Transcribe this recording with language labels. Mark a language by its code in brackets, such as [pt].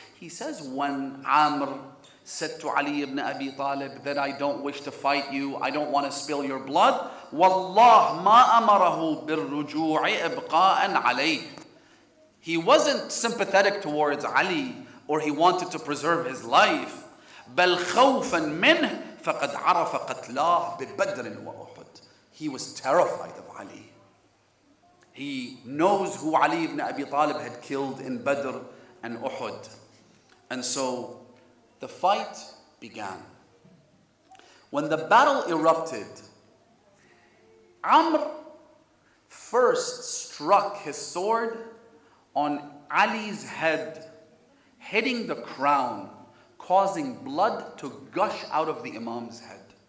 [en] He says, when Amr said to Ali ibn Abi Talib that I don't wish to fight you, I don't want to spill your blood, [ar] Wallah ma amarahu birruju'i ibqa'an alayh. [en] He wasn't sympathetic towards Ali, or he wanted to preserve his life. [ar] بل خوفا منه فقد عرف قتلاه ببدر وأحد. [en] He was terrified of Ali. He knows who Ali ibn Abi Talib had killed in Badr and Uhud. And so the fight began. When the battle erupted, Amr first struck his sword on Ali's head, hitting the crown, causing blood to gush out of the Imam's head.